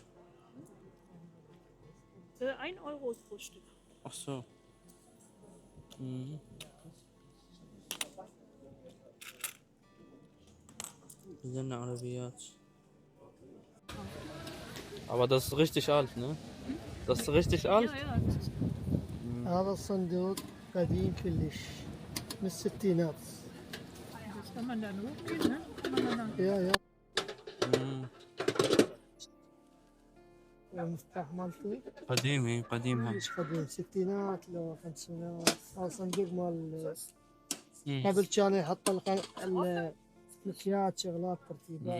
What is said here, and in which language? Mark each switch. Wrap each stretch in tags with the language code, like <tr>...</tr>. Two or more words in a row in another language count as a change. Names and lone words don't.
<de>1 Euro pro Stück. Ach so. Mhm. Sind Arabiyat. Aber das ist richtig alt, ne? Das ist richtig alt. Ja, das ist</de> <ar>هذا الصندوق قديم كلش من الستينات.</ar> <de>das kann man dann hochgehen, ne? Kann man dann</de> <ar>يا مم. المفتاح مالته قديم هذا. مش قديم، ستينات لو خمسينات. هذا صندوق مال مم. قبل كانوا يحطوا المكياج شغلات ترتيبات</ar>